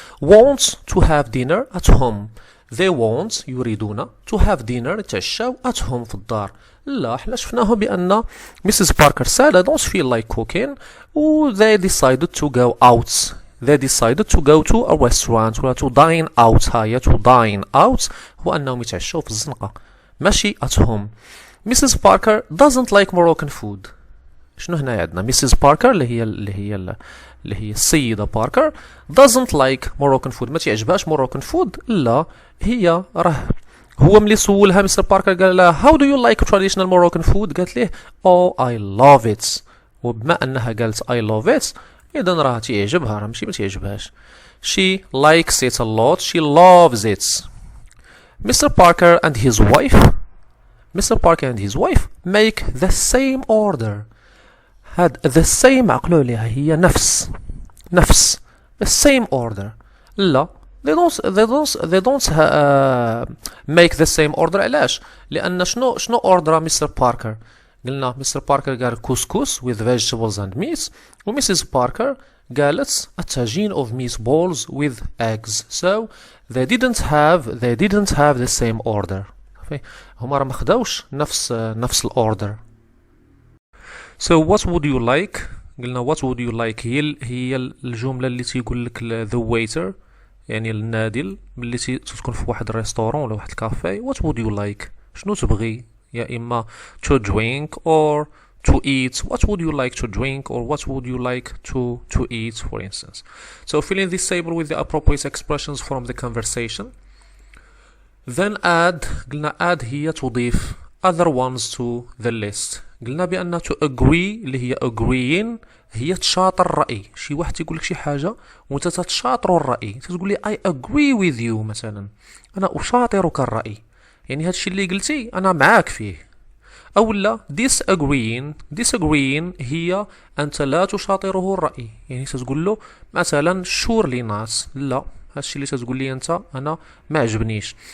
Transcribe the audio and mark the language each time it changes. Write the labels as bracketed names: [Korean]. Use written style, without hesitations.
[English] want to have dinner at home. they want يريدون to have dinner [Arabic] يتعشاو [English] at home [Arabic] في الدار. لا حنا شفناهم بأن Mrs. [English] Parker said I don't feel like cooking و they decided to go out. They decided to go to a restaurant ولا to dine out. [Arabic] هاي [English] to dine out [Arabic] هو أنهم يتعشوا في الزنقة ماشي [English] at home. Mrs. Parker doesn't like Moroccan food. [Arabic] شنو هنا عندنا Mrs. Parker اللي هي السيدة باركر [English] doesn't like Moroccan food، [Arabic] ما تعجبهاش [English] Moroccan food. [Arabic] لا هي راه هو ملي سولها مستر باركر قال لها [English] how do you like traditional Moroccan food، [Arabic] قالت ليه [English] oh I love it. [Arabic] وبما انها قالت [English] I love it [Arabic] اذا راه تيعجبها، راه ماشي ما تعجبهاش. [English] she likes it a lot. she loves it. Mr. Parker and his wife Mr. Parker and his wife make the same order. [Arabic] هاد the same عقلوا عليها هي نفس [English] the same order. لا they don't make the same order. [Arabic] علاش؟ لأن شنو order Mr. [English] Parker؟ [Arabic] قلنا [English] Mr. Parker قال كوسكوس with vegetables and meat, و Mrs. Parker قالت a tagine of meatballs with eggs. So they didn't have the same order. [Arabic] هما راه ما خداوش نفس الأوردر. [English] So what would you like؟ [Arabic] قلنا [English] what would you like [Arabic] هي الجملة اللي تيقول لك the waiter، يعني النادل، ملي تكون في واحد الريستورون ولا واحد الكافي. [English] what would you like؟ [Arabic] شنو تبغي؟ يا إما [English] to drink or to eat. what would you like to drink or what would you like to eat, for instance. So fill in this table with the appropriate expressions from the conversation. Then add، [Arabic] قلنا [English] add [Arabic] هي تضيف [English] other ones to the list. [Arabic] قلنا بأن to agree اللي هي agreeing هي تشاطر الرأي. شي واحد تيقول لك شي حاجة وانت تتشاطروا الرأي، تقول لي [English] I agree with you [Arabic] مثلا، أنا أشاطرك الرأي، يعني هادشي اللي قلتي أنا معاك فيه. أو لا disagreeing هي أنت لا تشاطره الرأي، يعني تقول له مثلا [English] surely not، [Arabic] لا هادشي اللي تقول لي انت انا ما عجبنيش.